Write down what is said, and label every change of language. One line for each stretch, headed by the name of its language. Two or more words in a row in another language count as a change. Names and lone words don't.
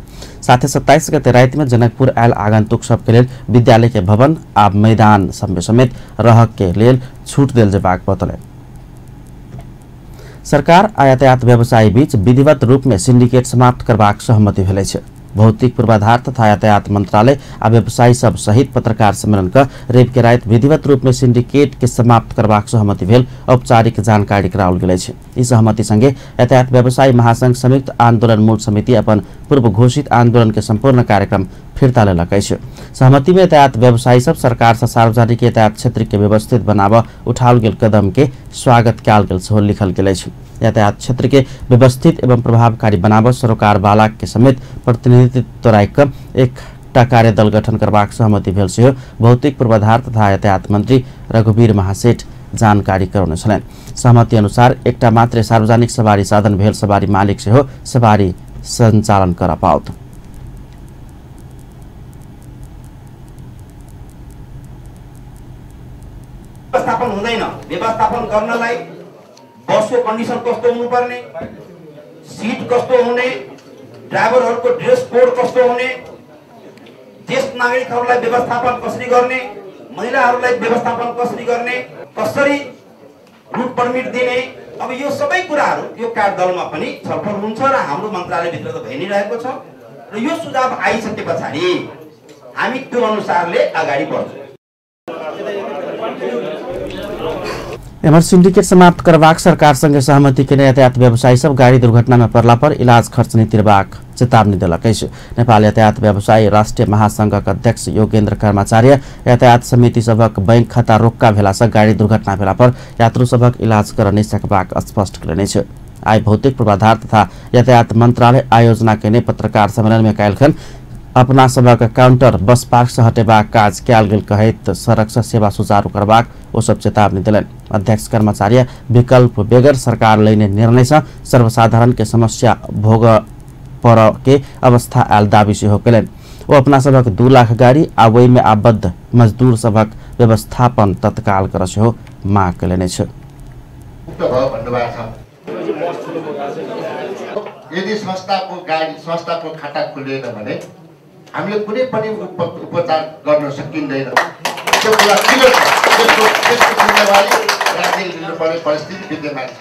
Maithili: साथ ही 27 गते रात में जनकपुर आयल आगंतुक सबके लेल विद्यालय के भवन आ मैदान समेत रह के लेल छूट देल जेबाक बतौलनि। सरकार आ यातायात व्यवसायी बीच विधिवत रूप में सिंडिकेट समाप्त करबाक सहमति भेल अछि। भौतिक पूर्वाधार तथा यातायात मंत्रालय आ व्यवसायी सब सहित पत्रकार सम्मेलन का रेप के रात विधिवत रूप में सिंडिकेट के समाप्त करबाक सहमति भेल औपचारिक जानकारी कराओल गेल अछि। ई सहमति संगे यातायात व्यवसायी महासंघ संयुक्त आंदोलन मूल समिति अपन पूर्व घोषित आंदोलन के संपूर्ण कार्यक्रम फिर्ता लेलक अछि। सहमति में यातायात व्यवसायी सब सरकार से सार्वजनिक यातायात क्षेत्र के व्यवस्थित बनावा उठाओल गेल कदम के स्वागत कयल गेल सेहो लिखल गेल अछि। यातायात क्षेत्र के व्यवस्थित एवं प्रभावकारी बनावा सरोकार वाला के समेत प्रतिनिधित्व राख एकटा कार्यदल गठन करबाक सहमति भेल सेहो भौतिक पूर्वाधार तथा यातायात मंत्री रघुवीर महासेठ जानकारी करौने छलैन। सहमति अनुसार एकटा मात्र सार्वजनिक सवारी साधन भेल सवारी मालिक सेहो सवारी सञ्चालन कर पाओत।
Nepali: व्यवस्थापन हुँदैन। व्यवस्थापन गर्नलाई बसको कन्डिसन कस्तो हुनुपर्ने, सीट कस्तो हुने, ड्राइभरहरूको
English: dress code
Nepali: कस्तो हुने, ज्येष्ठ नागरिकहरूलाई व्यवस्थापन कसरी गर्ने, महिलाहरूलाई व्यवस्थापन कसरी गर्ने, कसरी
English: route permit
Nepali: दिने, अब यो सबै कुराहरू यो कार्यदलमा पनि छलफल हुन्छ र हाम्रो मन्त्रालयभित्र त भइ नै रहेको छ र यो सुझाव आइसके पछाडि हामी त्यो अनुसारले अगाडि बढ्छौँ।
Maithili: एमर सिंडिकेट समाप्त करबाक सरकार संगे सहमति के यातायात व्यवसायी सब गाड़ी दुर्घटना में पड़ला पर इलाज खर्च नहीं तिरबाक चेतावनी दिलक अछि। नेपाल यातायात व्यवसायी राष्ट्रिय महासंघक अध्यक्ष योगेन्द्र कर्माचार्य यातायात समिति सबक बैंक खाता रोक्का भेला से गाड़ी दुर्घटना भेला पर यात्रु सबक इलाज कर नहीं सकबाक स्पष्ट कयलनि अछि। आइ भौतिक पूर्वाधार तथा यातायात मंत्रालय आयोजना केने पत्रकार सम्मेलन में काल्हिखन अपना सबक काउंटर बस पार्क से हटेबाक काज कयल गेल कहैत सड़क से सेवा सुचारू करबाक ओ सब चेतावनी दिलन। अध्यक्ष कर्मचारी विकल्प बेगर सरकार लेने निर्णय से सर्वसाधारण के समस्या भोग पर के अवस्था आयल दावी सेहो कयलनि। ओ अपना सबक 2 लाख गाड़ी आ ओहि में आबद्ध मजदूर सबक व्यवस्थापन तत्काल कर सेहो माग कयलनि छ।
Nepali: यदि संस्थाको खाता खुलेन भने हामीले कुनै पनि उपचार गर्न सकिँदैन। त्यो कुरा क्लियर छ। त्यसको जिम्मेवारी राज्यले लिनुपर्ने परिस्थिति विद्यमान छ।